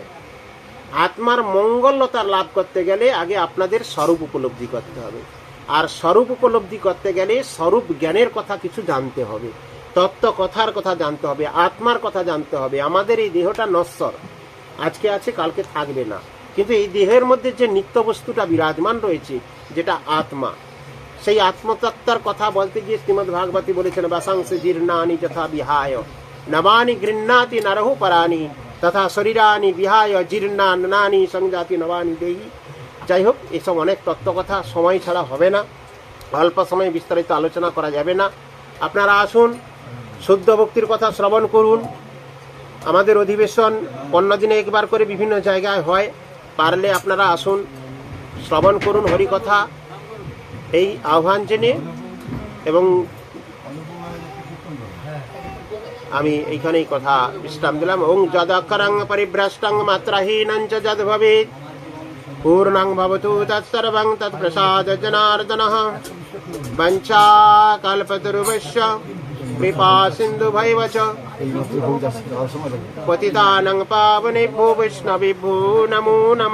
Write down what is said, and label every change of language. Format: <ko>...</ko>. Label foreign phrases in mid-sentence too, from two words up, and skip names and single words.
<bn>আত্মার মঙ্গলতা লাভ করতে গেলে আগে আপনাদের স্বরূপ উপলব্ধি করতে হবে, আর স্বরূপ উপলব্ধি করতে গেলে স্বরূপ জ্ঞানের কথা কিছু জানতে হবে, তত্ত্ব কথার কথা জানতে হবে, আত্মার কথা জানতে হবে। আমাদের এই দেহটা নশ্বর, আজকে আছে কালকে থাকবে না, কিন্তু এই দেহের মধ্যে যে নিত্য বস্তুটা বিরাজমান রয়েছে যেটা আত্মা, সেই আত্মতত্ত্বের কথা বলতে গিয়ে শ্রীমদ্ ভাগবতী বলেছেন</bn> <sa>বাসাংসে জীর্ণানি যথা বিহায় নবানি গৃহ্ণাতি নরহু পরানি তথা শরীরানি বিহায় জীর্ণানি সংজাতি নবানি দেহি।</sa> <bn>যাই হোক, এসব অনেক তত্ত্বকথা সময় ছাড়া হবে না, অল্প সময়ে বিস্তারিত আলোচনা করা যাবে না। আপনারা আসুন, শুদ্ধ ভক্তির কথা শ্রবণ করুন। আমাদের অধিবেশন 15 দিনে একবার করে বিভিন্ন জায়গায় হয়, পারলে আপনারা আসুন, শ্রবণ করুন হরিকথা, এই আহ্বান জেনে। এবং আমি এইখানেই কথা বিশ্রাম দিলাম।</bn> <sa>ওং যদক্ষরং পরিভ্রষ্টং মাত্রাহীনং চ যদ ভবেৎ পূর্ণং ভবতু তৎসর্বং তৎপ্রসাদ জনার্দনঃ। বঞ্চা কল্পতরুভ্যশ্চ কৃপা সিন্ধুভৈব চ পতিতানাং পাবনেভ্যো বৈষ্ণবেভ্যো নমো নমঃ।</sa>